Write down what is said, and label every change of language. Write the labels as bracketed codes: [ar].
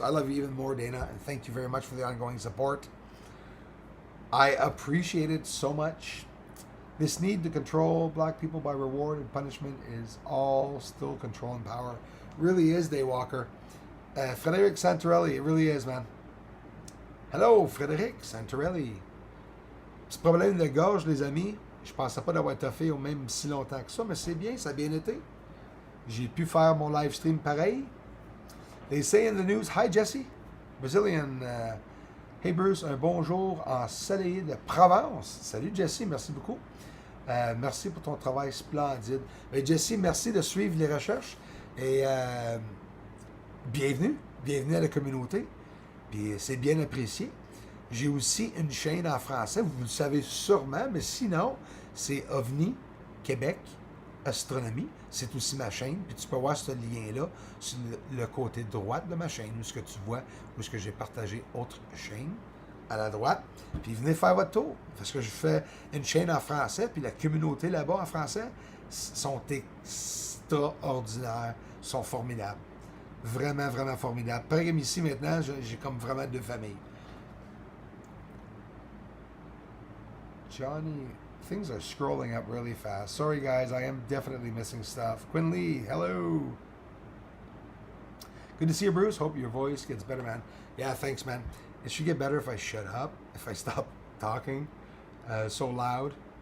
[en] I love you even more, Dana, and thank you very much for the ongoing support. I appreciate it so much. This need to control black people by reward and punishment is all still control and power. Really is, Daywalker. Frédéric Santorelli, it really is, man. Hello, Frédéric Santorelli. [fr] Petit problème de gorge, les amis. Je pensais pas d'avoir toffé au même si longtemps que ça, mais c'est bien, ça a bien été. J'ai pu faire mon live stream pareil. [en] They say in the news, hi Jesse, Brazilian. [fr] Hey Bruce, un bonjour ensoleillé de Provence. Salut Jesse, merci beaucoup. Merci pour ton travail splendide. Mais Jesse, merci de suivre les recherches. Et bienvenue à la communauté. Puis c'est bien apprécié. J'ai aussi une chaîne en français, vous le savez sûrement, mais sinon, c'est OVNI Québec Astronomie. C'est aussi ma chaîne. Puis tu peux voir ce lien-là sur le côté droit de ma chaîne, où ce que tu vois, où ce que j'ai partagé autre chaîne à la droite. Puis venez faire votre tour. Parce que je fais une chaîne en français, puis la communauté là-bas en français sont extraordinaires, sont formidables. Vraiment, vraiment formidables. Pareil comme ici maintenant, j'ai comme vraiment deux familles. [en] Johnny, things are scrolling up really fast. Sorry, guys, I am definitely missing stuff. Quinn Lee, hello. Good to see you, Bruce. Hope your voice gets better, man. Yeah, thanks, man. It should get better if I shut up, if I stop talking so loud.